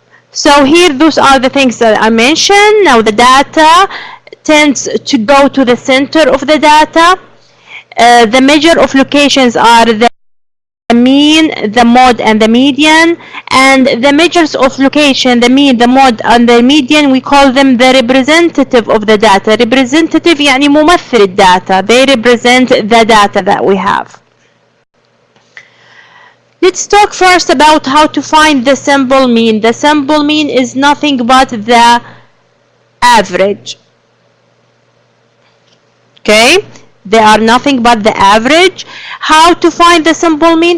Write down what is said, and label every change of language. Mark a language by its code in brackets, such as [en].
[en] So here, those are the things that I mentioned. Now the data tends to go to the center of the data. The measure of locations are the mean, the mode, and the median. And the measures of location, the mean, the mode, and the median, we call them the representative of the data. [ar] Representative يعني ممثل الداتا. [en] They represent the data that we have. Let's talk first about how to find the simple mean. The simple mean is nothing but the average. Okay, they are nothing but the average. How to find the simple mean?